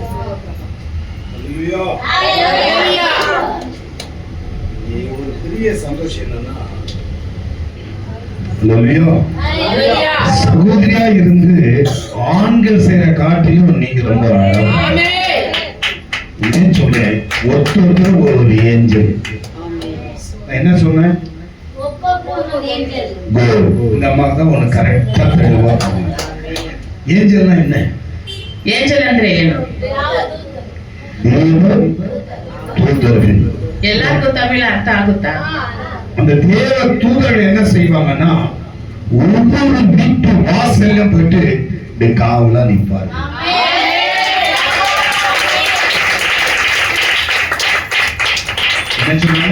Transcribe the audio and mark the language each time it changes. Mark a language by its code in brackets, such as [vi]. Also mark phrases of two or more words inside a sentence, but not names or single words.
[ta] ஒரு பெரிய சந்தோஷம் என்னன்னா, சகோதரியா இருந்து ஆண்கள் செய்யற காட்டிலும் நீங்க ரொம்ப சொன்னேன். ஒருத்தர் ஒரு ஏஞ்சல். என்ன சொன்னேன்? இந்த அம்மா தான் உனக்கு கரெக்டா தெளிவா. ஏஞ்சல்னா என்ன? [kn] ஏஞ்சல் ಅಂದ್ರೆ ಏನು? [ta] ದೇವ தூதர்கள். எல்லாருக்கும் தமிழ் அர்த்தம் ஆகுதா? அந்த தேவ தூதர்கள் என்ன செய்வாங்கன்னா, ஒவ்வொரு வீட்டு வாசல்ல போயிட்டு காவலா நிற்பாரு. என்ன சொன்னாங்க?